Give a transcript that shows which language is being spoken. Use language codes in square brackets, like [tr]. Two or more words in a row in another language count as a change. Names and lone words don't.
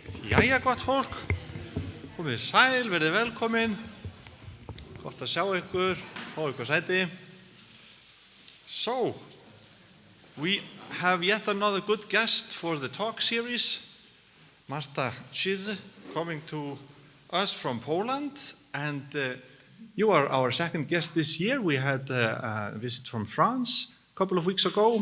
[is] Jæja, gott fólk, komið sæl, verið velkomin, gott að sjá ykkur, fá ykkur sæti. [en] So, we have yet another good guest for the talk series, Marta Czyż, coming to us from Poland, and you are our second guest this year. We had a visit from France a couple of weeks ago.